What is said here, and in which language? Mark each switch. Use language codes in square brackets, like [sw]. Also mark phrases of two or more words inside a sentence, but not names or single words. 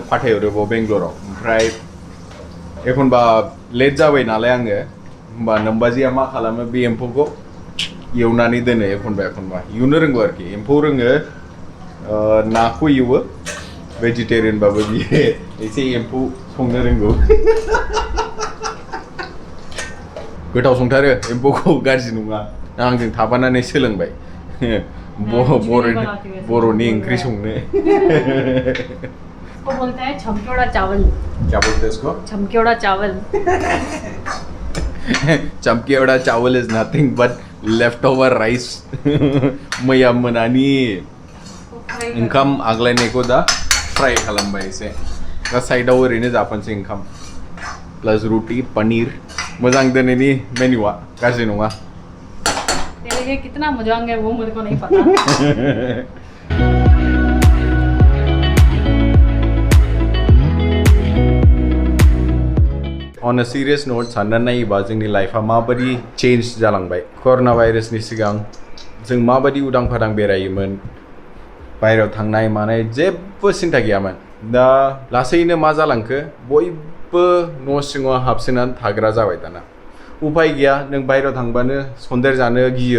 [brx] फाथायहरो बेंगलराव ओमफ्राय एखनबा लेट जाबाय नालाय आङो होमबा नोंबाजिया मा खालामो बे एम्फौखौ एवनानै दोनो एखनबा एवनो रोंगौ आरोखि एम्फौ रोङो नाखौ एवो भेजिटेरियानबाबो बियो एसे एम्फौ संनो रोंगौ गोथाव संथारो एम्फौखौ गाज्रि नङा आंजों थाफानानै सोलोंबाय बर'नि ओंख्रि संनो [hi] को बोलते हैं छमकेवड़ा चावल क्या बोलते हैं इसको छमकेवड़ा चावल [brx] छमकेवड़ा चावल [en] is nothing but left over rice [brx] मैया मोनानि ओंखाम आग्लायनायखौ दा फ्राय खालामबाय एसे दा साइडआव ओरैनो जाफानोसै ओंखाम प्लस रुटि पनीर मोजां दिनैनि मेन्युआ गाज्रि नङा [hi] तेरे लिए कितना मजांग है वो मुझे को नहीं पता [en] On a serious note, [brx] सानना नायोबा जोंनि लाइफआ माबादि चेन्ज जालांबाय कर'ना भाइरासनि सिगां जों माबादि उदां फादां बेरायोमोन बायरायाव थांनाय मानाय जेबो सिन्था गैयामोन दा लासैनो मा जालांखो बयबो न' सिङाव हाबसोनानै थाग्रा जाबाय दाना उपाय गैया नों बायरायाव थांबानो सन्देर जानो गियो